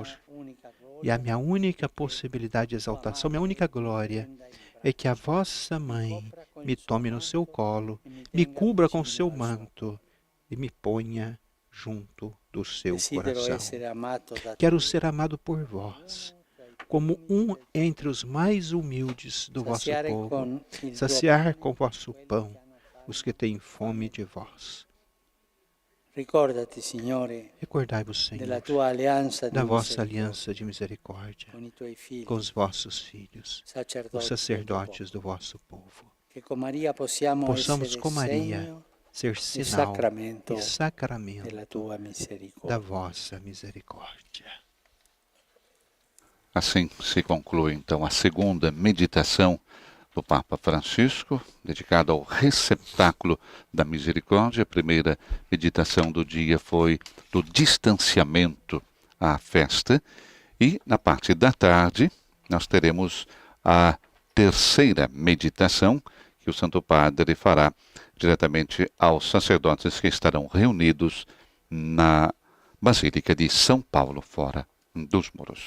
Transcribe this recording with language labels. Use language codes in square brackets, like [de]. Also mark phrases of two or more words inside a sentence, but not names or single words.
[pt] E a minha única possibilidade de exaltação, minha única glória, é que a vossa mãe me tome no seu colo, me cubra com seu manto e me ponha junto do seu coração. Quero ser amado por vós, como um entre os mais humildes do vosso povo, saciar com vosso pão os que têm fome de vós. [it] Ricordati, Signore, [pt] Recordai-vos, Senhor, [it] della tua alleança [pt] da [it] di [pt] vossa [it] misericordia [pt] aliança de misericórdia [it] con i tuoi figli, [pt] com os vossos filhos, os [it] sacerdoti, [pt] sacerdotes do vosso povo. [it] che con Maria possiamo [pt] Possamos [it] essere [pt] com Maria [it] segno [pt] ser [it] e [pt] sinal [it] sacramento [pt] e sacramento [it] della tua [pt] da [it] misericordia. [pt] vossa misericórdia. Assim se conclui então a segunda meditação do Papa Francisco, dedicada ao receptáculo da misericórdia. A primeira meditação do dia foi do distanciamento à festa, e na parte da tarde nós teremos a terceira meditação que o Santo Padre fará diretamente aos sacerdotes que estarão reunidos na Basílica de São Paulo, fora dos muros.